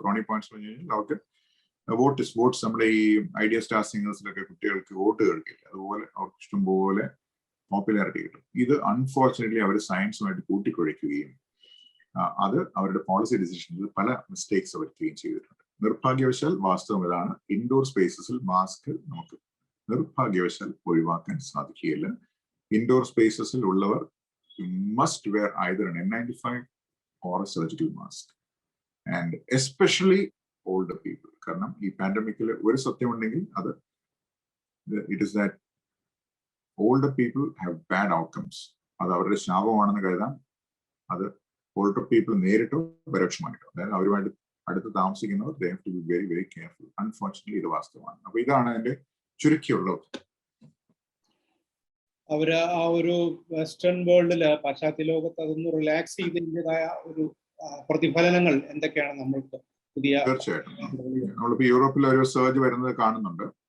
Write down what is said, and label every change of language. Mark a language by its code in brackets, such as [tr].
[ml] Brownie points പറഞ്ഞു കഴിഞ്ഞാൽ അവർക്ക് വോട്ട്സ് നമ്മുടെ ഈ ഐഡിയ സ്റ്റാർ സിംഗേഴ്സിലൊക്കെ കുട്ടികൾക്ക് വോട്ട് കേൾക്കില്ല, അതുപോലെ അവർക്ക് ഇഷ്ടംപോലെ പോപ്പുലാരിറ്റി കിട്ടും. ഇത് അൺഫോർച്ചുനേറ്റ്ലി അവർ സയൻസുമായിട്ട് കൂട്ടിക്കുഴയ്ക്കുകയും അത് അവരുടെ പോളിസി ഡിസിഷനിൽ പല മിസ്റ്റേക്സ് അവർ ക്ലീൻ ചെയ്തിട്ടുണ്ട്. നിർഭാഗ്യവശാൽ വാസ്തവം ഇതാണ്, ഇൻഡോർ സ്പേസസിൽ മാസ്ക് നമുക്ക് നിർഭാഗ്യവശാൽ ഒഴിവാക്കാൻ സാധിക്കുകയില്ല. ഇൻഡോർ സ്പേസസിൽ ഉള്ളവർ [en] Must wear either an N95 or a surgical mask, and especially older people. [ml] കാരണം ഈ പാൻഡമിക്കിൽ ഒരു സത്യമുണ്ടെങ്കിൽ അത് [en] It is that older people have bad outcomes. [ml] അത് അവരുടെ ശാപമാണെന്ന് കരുതാം. [en] അത് older people [ml] നേരിട്ടോ പരോക്ഷമായിട്ടോ, അതായത് അവരുമായിട്ട് അടുത്ത് താമസിക്കുന്നവർ [en] they have to be very very careful. [ml] Unfortunately ഇത് വാസ്തവമാണ്. അപ്പൊ ഇതാണ് അതിന്റെ ചുരുക്കിയുള്ളത്. അവര് ആ ഒരു വെസ്റ്റേൺ വേൾഡില്, പാശ്ചാത്യ ലോകത്ത് അതൊന്ന് റിലാക്സ് ചെയ്തതിൻ്റെതായ ഒരു പ്രതിഫലനങ്ങൾ എന്തൊക്കെയാണ് നമ്മൾക്ക് പുതിയ? തീർച്ചയായിട്ടും നമ്മളിപ്പോ യൂറോപ്പിൽ ഒരു സർജ് വരുന്നത് കാണുന്നുണ്ട്.